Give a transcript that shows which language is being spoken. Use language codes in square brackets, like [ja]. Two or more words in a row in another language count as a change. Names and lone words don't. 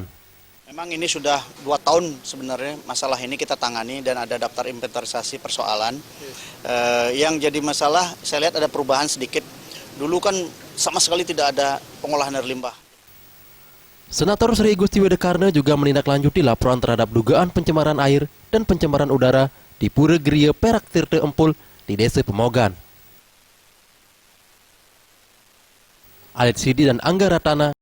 [id] Memang ini sudah 2 tahun sebenarnya masalah ini kita tangani dan ada daftar inventarisasi persoalan. Yang jadi masalah, saya lihat ada perubahan sedikit. Dulu kan sama sekali tidak ada pengolahan air limbah. Senator Sri Igusti Wedakarna juga menindaklanjuti laporan terhadap dugaan pencemaran air dan pencemaran udara di Pura Geria Perak Tirte Empul di Desa Pemogan. Alit Sidi dan Angga Ratana